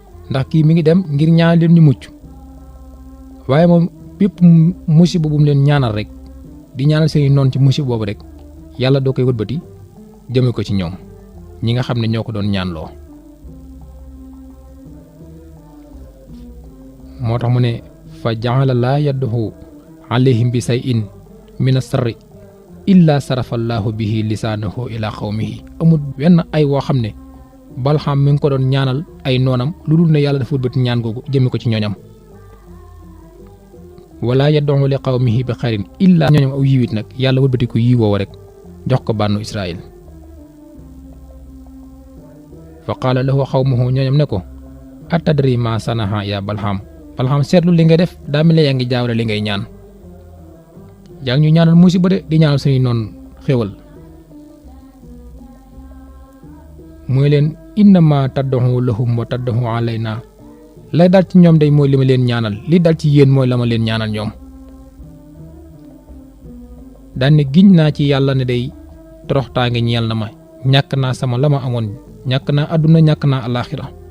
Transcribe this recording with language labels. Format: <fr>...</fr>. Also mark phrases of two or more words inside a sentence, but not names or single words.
<wo>Ndax kii mi ngi dem ngir ñaan leen ñu mucc. Waaye moom bépp mu-, musiba bu mu leen ñaanal rek, di ñaanal seeni noon ci musiba boobu rek, Yàlla doo koy wëlbati jëme ko ci ñoom, ñi nga xam ne ñoo ko doon ñaanloo. Moo tax mu ne,</wo> <ar>"فجعل لا يده عليهم بشيء من الشر إلا صرف الله به لسانه إلى قومه."</ar> <wo>Amul wenn ay woo xam ne Balxaam mi ngi ko doon ñaanal ay noonam, lu dul ne Yàlla dafa wëlbati ñaan googu jëme ko ci ñooñam.</wo> <ar>"ولا يدعو لقومه بخير إلا"،</ar> <wo>ñooñam aw yiw it nag, Yàlla wëlbati ko yiw woowu rek, jox ko bànnu Israël.</wo> <ar>"فقال له قومه"،</ar> <wo>ñooñam ne ko,</wo> <ar>"أتدري ما صنع يا بلحام؟"</ar> <wo>Balxaam, seetlu li ngay def, daa mel ne yaa ngi jaawale li ngay ñaan. Yaa ngi ñuy ñaanal musiba de, di ñaanal suñuy noon xéwal. Mooy leen,</wo> <ar>"إنما تدعو لهم وتدعو علينا."</ar> <wo>Lay dal ci ñoom day mooy li ma leen ñaanal, li dal ci yéen mooy la ma leen ñaanal ñoom. Daan ne, "Giñ naa ci Yàlla ne day toroxtaange ñeel na ma, ñàkk naa sama la ma amoon, ñàkk naa àdduna, ñàkk naa alaaxira.</wo>